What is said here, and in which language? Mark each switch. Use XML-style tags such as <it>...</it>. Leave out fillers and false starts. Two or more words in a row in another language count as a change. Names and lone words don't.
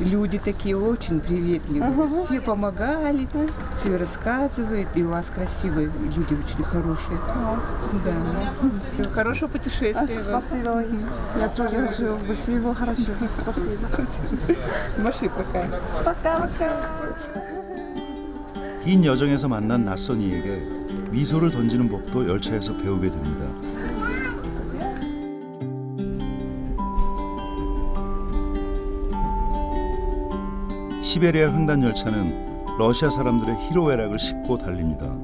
<ru>Люди такие очень приветливые. Все помогали, все рассказывают. И у вас красивые люди, очень хорошие. Спасибо. Да. Всего хорошего путешествия. Спасибо. Я тоже хочу. Спасибо, хорошо. Спасибо. Маши, пока. Пока-пока.</ru> <ko>긴 여정에서 만난 낯선 이에게 미소를 던지는 법도 열차에서 배우게 됩니다. 시베리아 횡단 열차는 러시아 사람들의 희로애락을 싣고 달립니다.</ko>